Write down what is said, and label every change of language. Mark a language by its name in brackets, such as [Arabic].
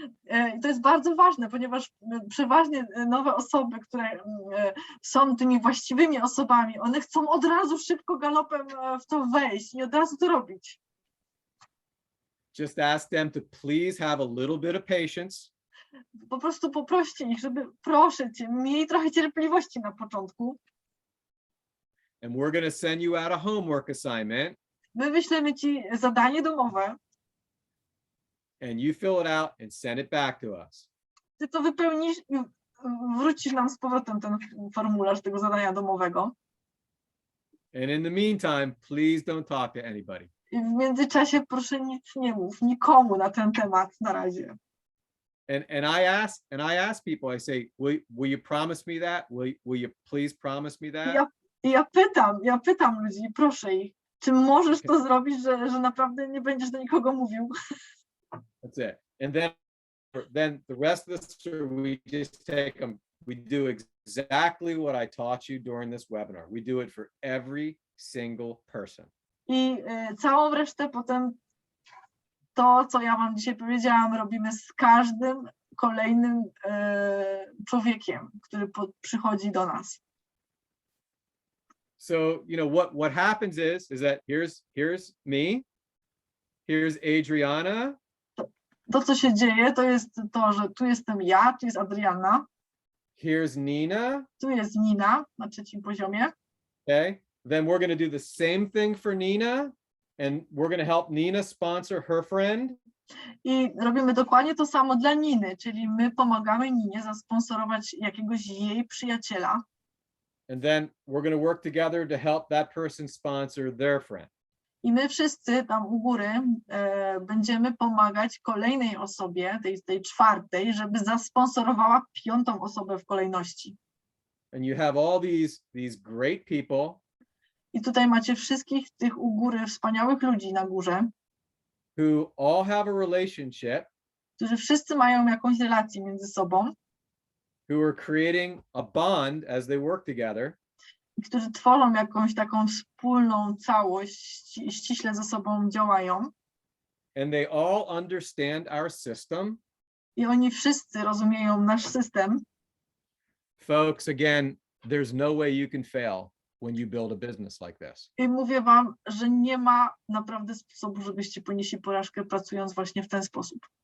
[Polish] I to jest bardzo ważne, ponieważ przeważnie nowe osoby, które są tymi właściwymi osobami, one chcą od razu szybko galopem w to wejść i od razu to robić. [English] Just ask them to please have a little bit of patience. [Polish] Po prostu poproście ich, żeby, proszę cię, miej trochę cierpliwości na początku. [English] And we're going to send you out a homework assignment. [Polish] My wyślemy ci zadanie domowe. [English] And you fill it out and send it back to us. [Polish] Ty to wypełnisz i wrócisz nam z powrotem ten formularz tego zadania domowego. [English] And in the meantime, please don't talk to anybody. [Polish] I w międzyczasie proszę nic nie mów nikomu na ten temat na razie. [English] And I ask people, I say, will you promise me that? Will you please promise me that? [Polish] Ja pytam ludzi, proszę ich, czy możesz to zrobić, że naprawdę nie będziesz do nikogo mówił? [English] That's it. And then the rest of we just take them. We do exactly what I taught you during this webinar. We do it for every single person. [Polish] I całą resztę potem to, co ja wam dzisiaj powiedziałam, robimy z każdym kolejnym człowiekiem, który przychodzi do nas. [English] So, you know, what happens is that here's me, here's Adriana. [Polish] To, co się dzieje, to jest to, że tu jestem ja, tu jest Adriana. [English] Here's Nina. [Polish] Tu jest Nina na trzecim poziomie. [English] Okay. Then we're going to do the same thing for Nina, and we're going to help Nina sponsor her friend. [Polish] I robimy dokładnie to samo dla Niny, czyli my pomagamy Ninie zasponsorować jakiegoś jej przyjaciela. [English] And then we're going to work together to help that person sponsor their friend. [Polish] I my wszyscy tam u góry będziemy pomagać kolejnej osobie, tej czwartej, żeby zasponsorowała piątą osobę w kolejności. [English] And you have all these great people. [Polish] I tutaj macie wszystkich tych u góry wspaniałych ludzi na górze, [English] who all have a relationship, [Polish] którzy wszyscy mają jakąś relację między sobą [English] who are creating a bond as they work together, [Polish] i którzy tworzą jakąś taką wspólną całość, ściśle ze sobą działają. [English] and they all understand our system. [Polish] I oni wszyscy rozumieją nasz system. [English] Folks, again, there's no way you can fail when you build a business like this. [Polish] I mówię wam, że nie ma naprawdę sposobu, żebyście ponieśli porażkę pracując właśnie w ten sposób.